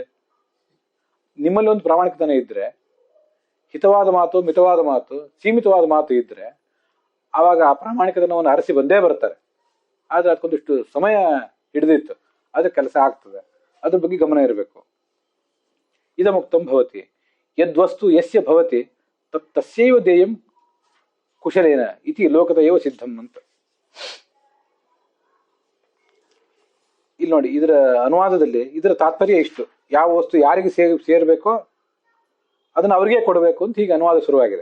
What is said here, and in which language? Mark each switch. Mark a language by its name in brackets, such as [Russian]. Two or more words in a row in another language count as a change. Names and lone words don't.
[Kannada] ನಿಮ್ಮಲ್ಲಿ ಒಂದು ಪ್ರಾಮಾಣಿಕತನ ಇದ್ರೆ, ಹಿತವಾದ ಮಾತು, ಮಿತವಾದ ಮಾತು, ಸೀಮಿತವಾದ ಮಾತು ಇದ್ರೆ ಆವಾಗ ಆ ಪ್ರಾಮಾಣಿಕತನವನ್ನು ಅರಸಿ ಬಂದೇ ಬರ್ತಾರೆ. ಆದ್ರೆ ಅದಕ್ಕೊಂದಿಷ್ಟು ಸಮಯ ಹಿಡಿದಿತ್ತು, ಅದ್ರ ಕೆಲಸ ಆಗ್ತದೆ. ಅದ್ರ ಬಗ್ಗೆ ಗಮನ ಇರಬೇಕು. [Sanskrit] ಇದಮುಕ್ತಂ ಭವತಿ ಯದ್ವಸ್ತು ಯಸ್ಯ ಭವತಿ ತಸ್ಯೈವ ದೇಯಂ ಕುಶಲೇನ ಇತಿ ಲೋಕದೈವ ಸಿದ್ಧಂ ಅಂತ. [Kannada] ಇಲ್ಲಿ ನೋಡಿ, ಇದರ ಅನುವಾದದಲ್ಲಿ ಇದರ ತಾತ್ಪರ್ಯ ಇಷ್ಟು: ಯಾವ ವಸ್ತು ಯಾರಿಗೆ ಸೇರ್ಬೇಕೋ ಅದನ್ನು ಅವ್ರಿಗೆ ಕೊಡಬೇಕು ಅಂತ ಹೀಗೆ ಅನುವಾದ ಶುರುವಾಗಿದೆ.